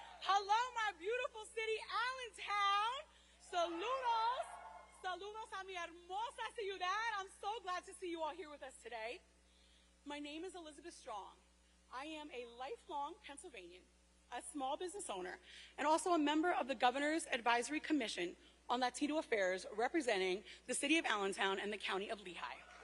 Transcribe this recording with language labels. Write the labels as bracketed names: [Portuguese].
[English] Hello, my beautiful city, Allentown. [Spanish] Saludos. Saludos a mi hermosa ciudad. [English] I'm so glad to see you all here with us today. My name is Elizabeth Strong. I am a lifelong Pennsylvanian, a small business owner, and also a member of the Governor's Advisory Commission on Latino Affairs, representing the city of Allentown and the county of Lehigh.